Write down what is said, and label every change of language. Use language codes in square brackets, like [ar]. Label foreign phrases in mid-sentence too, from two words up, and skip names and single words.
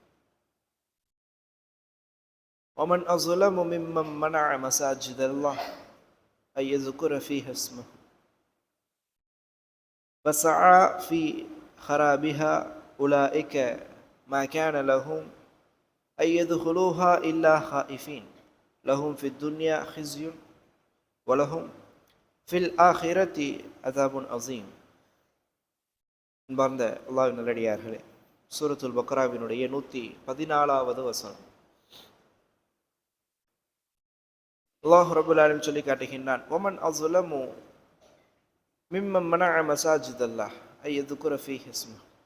[ar] ومن أظلم ممن منع مساجد الله أن يذكر فيها اسمه وسعى في خرابها أولئك ما كان لهم أن يدخلوها إلا خائفين لهم في الدنيا خزي ولهم في الآخرة عذاب عظيم. [ta] அன்பார்ந்த அல்லாஹ்வின் நல்லடியார்களே, சூரத்துல் பக்ராவினுடைய 114வது வசனம். [ar] الله رب العالمين [ta] சொல்லி காட்டுகின்றான்: [ar] ومن أظلم ممن منع مساجد الله أن يذكر فيه اسمه.